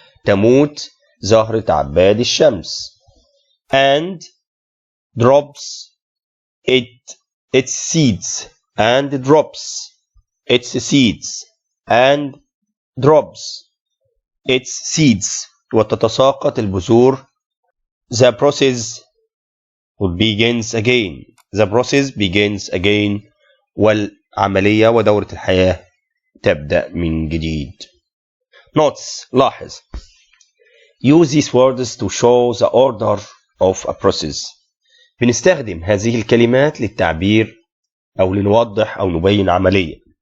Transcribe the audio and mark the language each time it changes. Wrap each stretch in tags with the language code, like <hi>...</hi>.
<ar>تموت زهرة عباد الشمس</ar> <en>and drops its seeds and drops its seeds and drops its seeds</en> <ar>وتتساقط البذور.</ar> <en>The process begins again. The process begins again.</en> <ar>والعملية ودورة الحياة تبدأ من جديد.</ar> <en>Notes.</en> <ar>لاحظ.</ar> <en>Use these words to show the order of a process.</en> <ar>بنستخدم هذه الكلمات للتعبير أو لنوضح أو نبين عملية.</ar>